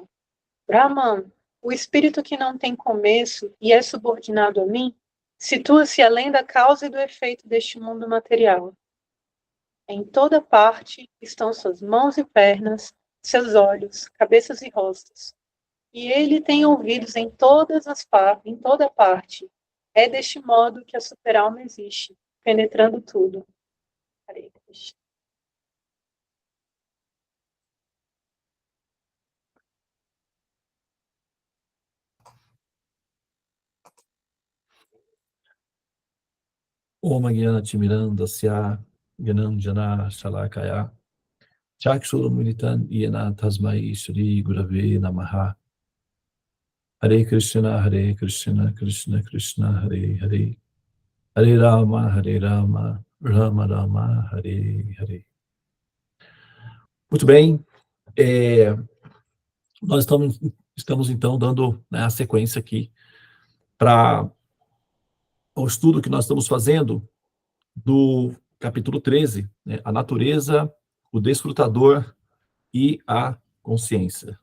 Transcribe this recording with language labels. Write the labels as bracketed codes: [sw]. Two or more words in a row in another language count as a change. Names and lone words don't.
[pt] Brahman, o espírito que não tem começo e é subordinado a mim, situa-se além da causa e do efeito deste mundo material. Em toda parte estão suas mãos e pernas, seus olhos, cabeças e rostos. E ele tem ouvidos em toda parte. É deste modo que a super-alma existe, penetrando tudo. [sa] Hare Krishna. Om Gyana Timirandasya Gyananjana Shalakaya Chakshurumilitan Yena Tasmai Shri Gurave Namaha. Hare Krishna, Krishna Krishna, Hare Hare. Hare Rama, Rama Rama, Hare Hare. [pt] Muito bem, nós estamos então dando, né, a sequência aqui para o estudo que nós estamos fazendo do capítulo 13, né, a natureza, o desfrutador e a consciência.